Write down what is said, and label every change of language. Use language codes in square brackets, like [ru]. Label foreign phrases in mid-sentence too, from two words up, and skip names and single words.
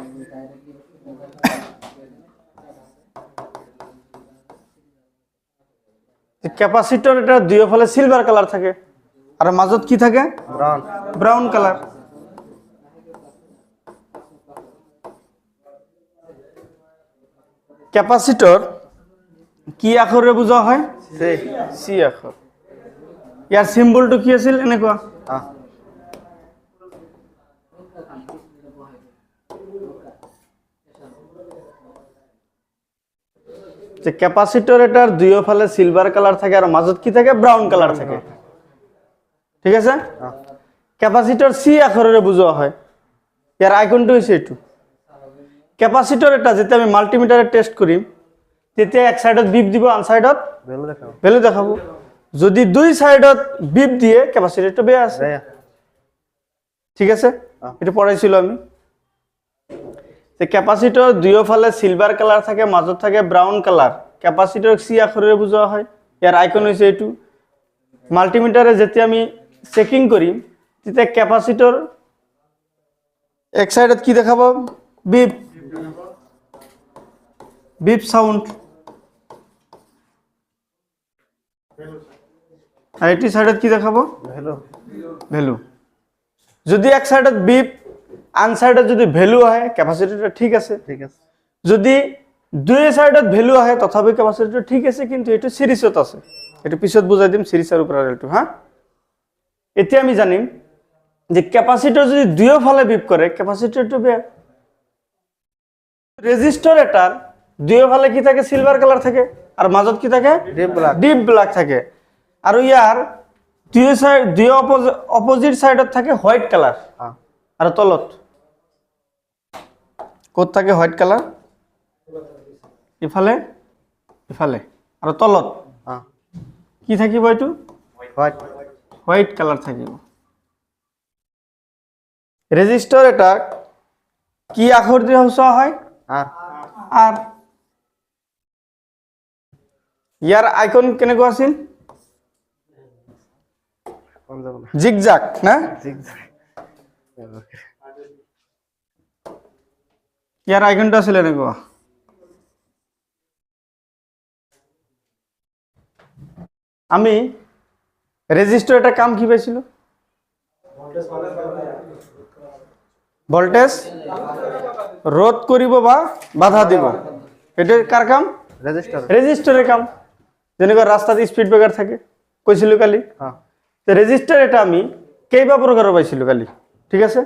[as] ক্যাপাসিটর এটা দুই ফলে [en] silver colour [as] থাকে আর মাজত কি থাকে [en] brown colour. [as] ক্যাপাসিটর কি আখরে বুঝা হয়? সি আখর। ইয়ার সিম্বলটো কি আছিল এনেকুৱা? যে ক্যাপাসিটর এটার দুই ফালে [en] silver colour [as] থাকে আর মাজত কি থাকে [en] brown colour [as] থাকে, ঠিক আছে? ক্যাপাসিটর সি আখরে বুঝা হয়। ইয়ার আইকনটো হইছে এটু। ক্যাপাসিটর এটা যেটা আমি মাল্টিমিটারে টেস্ট করি তেতিয়া এক সাইডত বিপ দিব আন সাইডত ভ্যালু দেখাবো। যদি দুই সাইডত বিপ দিয়ে ক্যাপাসিটরটা বেয়া আছে, ঠিক আছে? এটা পড়াইছিল আমি। যে ক্যাপাসিটর দুই ফালে [en] silver colour [as] থাকে মাজত থাকে [en] brown colour, [as] ক্যাপাসিটর সি আখরে বুঝা হয়। ইয়ার আইকন হইছে এটু। মাল্টিমিটারে যেতিয়া আমি চেকিং করি তেতিয়া ক্যাপাসিটর এক সাইডত কি দেখাবো [en] beep beep sound, [as] আর এটি সাইডত কি দেখাবো ভ্যালু। যদি এক সাইডত বিপ আন সাইডত যদি ভ্যালু আহে ক্যাপাসিটরটা ঠিক আছে, যদি দুই সাইডত ভ্যালু আহে তথাপি ক্যাপাসিটরটা ঠিক আছে, কিন্তু এটো সিরিজত আছে। এটা পিছত বুঝাই দিম সিরিজ আর প্যারালেলটো। হ্যাঁ, এতিয়া আমি জানিম যে ক্যাপাসিটর যদি দুই ফালে বিপ করে ক্যাপাসিটরটো বেয়া। রেজিস্টর এটার দুই ফালে কি থাকে [en] silver colour [as] থাকে আর মাজত কি থাকে [en] deep black [as] থাকে, আর ইয়ার দুই অপোজিট সাইডত থাকে [en] white colour [as] আর তলত কত থাকে [en] white colour [as] ইফালে ইফালে আর তলত কি থাকিব এটু [en] white colour [as] থাকিব। রেজিস্টর এটা কি আখর দিয়ে হসা হয় আর ইয়ার আইকন কেনেকুৱা আছিল জিগজাগ না ইয়ার আইকনটা আছিল এনেকুৱা। আমি রেজিস্টর এটা কাম কি পাইছিল ভোল্টেজ রোধ করিব বা বাধা দিব, এটা কার কাম রেজিস্টরের কাম। যেনেকুৱা রাস্তাত [en] speed breaker [as] থাকে কইছিল কালি, রেজিস্টার এটা আমি কেইবা প্রকারের পাইছিল কালি, ঠিক আছে?